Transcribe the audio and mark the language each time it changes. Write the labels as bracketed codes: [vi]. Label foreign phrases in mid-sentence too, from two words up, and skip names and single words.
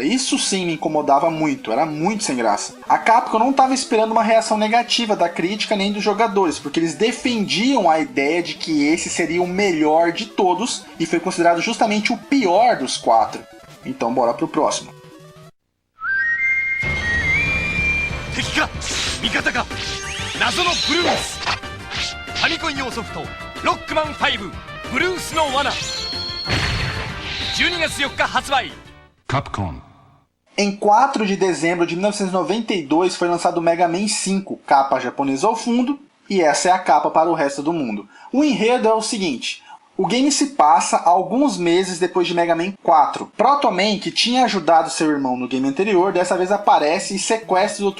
[pt] Isso sim me incomodava muito, era muito sem graça. A Capcom não estava esperando uma reação negativa da crítica nem dos jogadores, porque eles defendiam a ideia de que esse seria o melhor de todos e foi considerado justamente o pior dos 4. Então bora pro próximo. [ja] 敵か味方か謎のブルースファミコン用ソフトロックマン5ブルースの罠12月4日発売 Capcom. [pt] Em 4 de dezembro de 1992 foi lançado o Mega Man 5, capa japonesa ao fundo, e essa é a capa para o resto do mundo. O enredo é o seguinte: o game se passa alguns meses depois de Mega Man 4. Proto Man, que tinha ajudado seu irmão no game anterior, dessa vez aparece e sequestra o Dr.